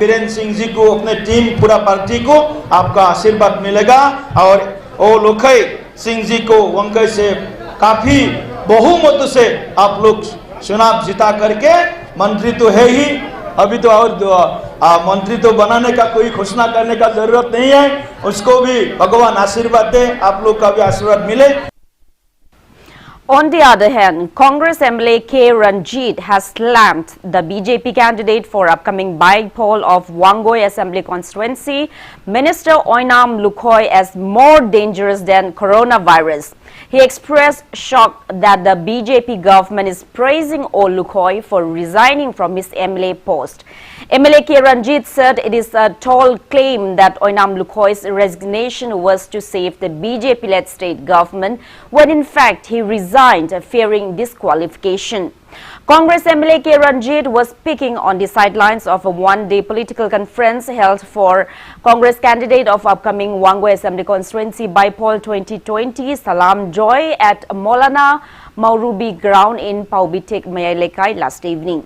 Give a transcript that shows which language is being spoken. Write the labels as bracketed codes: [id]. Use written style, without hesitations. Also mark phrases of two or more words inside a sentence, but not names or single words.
[hi] बीरेंद्र सिंह जी को, अपने टीम, पूरा पार्टी को आपका आशीर्वाद मिलेगा और ओ लोखई सिंह जी को वंकई से काफी बहुमत से आप लोग चुनाव जिता करके मंत्री तो है ही, अभी तो और मंत्री तो बनाने का कोई घोषणा करने का जरूरत नहीं है, उसको भी भगवान आशीर्वाद दे, आप लोग का भी आशीर्वाद मिले। [en] On the other hand, Congress MLA K. Ranjit has slammed the BJP candidate for upcoming by-poll of Wangoi Assembly constituency, Minister Oinam Lukhoi, as more dangerous than coronavirus. He expressed shock that the BJP government is praising O. Lukhoi for resigning from his MLA post. MLA K. Ranjit said it is a tall claim that Oinam Lukhoi's resignation was to save the BJP-led state government, when in fact he resigned fearing disqualification. Congress MLA K. Ranjit was speaking on the sidelines of a one-day political conference held for Congress candidate of upcoming Wangoi Assembly constituency by-poll 2020 Salam Joy at Maulana Maurubi ground in Paubitik, Mayalekai last evening.